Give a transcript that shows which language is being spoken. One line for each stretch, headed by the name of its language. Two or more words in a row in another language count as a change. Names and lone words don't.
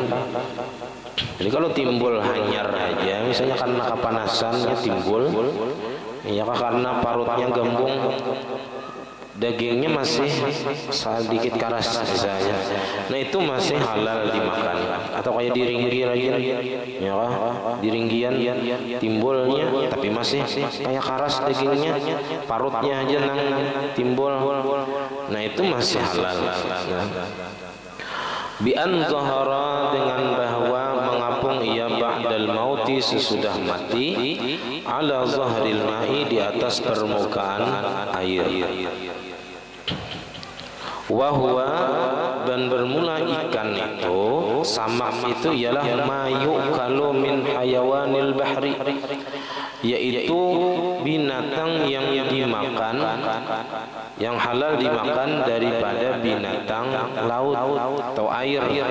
Banjar: Jadi kalau timbul hanyar aja, misalnya karena kepanasannya timbul, ya karena parutnya gembung, dagingnya masih sedikit keras misalnya, nah itu masih halal dimakan. Atau kayak diringgi lagi, ya, diringgian timbulnya tapi masih kayak keras dagingnya, parutnya aja nang timbul, nah itu masih halal.
Arabic: بأن ظهر,
Banjar: dengan bahwa mengapung ia
Arabic: بعد الموت,
Banjar: sesudah mati,
Arabic: على ظهر الماء,
Banjar: di atas permukaan air. Wahwa, dan bermula ikan itu, samak itu ialah mayu kalau
Arabic: من حيوان البحر,
Banjar: yaitu binatang yang dimakan, yang halal dimakan daripada binatang laut atau air.